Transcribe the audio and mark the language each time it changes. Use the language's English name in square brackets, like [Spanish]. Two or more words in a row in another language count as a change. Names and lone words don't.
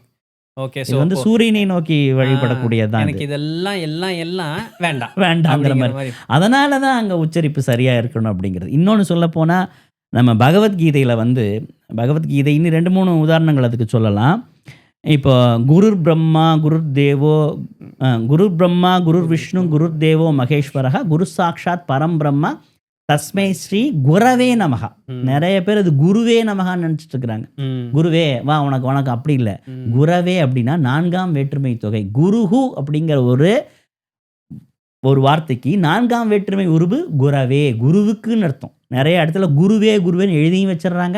[Tamil] ஓகே, இது வந்து சூரியனை நோக்கி வழிபடக்கூடியதான். எனக்கு இதெல்லாம் எல்லாம் வேண்டாம்ங்கிற மாதிரி. அதனால தான் அங்கே உச்சரிப்பு சரியாக இருக்கணும் அப்படிங்கிறது. இன்னொன்று சொல்லப்போனால் நம்ம பகவத்கீதையில் வந்து பகவத்கீதை இன்னும் 2-3 உதாரணங்கள் அதுக்கு சொல்லலாம். [Sanskrit] இப்போ गुरुर् ब्रह्मा, गुरुर् देवो गुरुर् ब्रह्मा, गुरुर् विष्णु, गुरुर् देवो महेश्वरः, गुरु साक्षात् परं ब्रह्मा, तस्मै श्री गुरवे नमः. ம். [Tamil] நிறைய பேர் அது குருவே நமகான்னு நினச்சிட்டு இருக்கிறாங்க. ம். குருவே வா உனக்கு உனக்கு அப்படி இல்லை. ம். குரவே அப்படின்னா 4ஆம் வேற்றுமை தொகை. குருஹு அப்படிங்கிற ஒரு வார்த்தைக்கு 4ஆம் வேற்றுமை உருவு குரவே, குருவுக்குன்னு அர்த்தம். நிறைய இடத்துல குருவே குருவேன்னு எழுதியும் வச்சிடுறாங்க,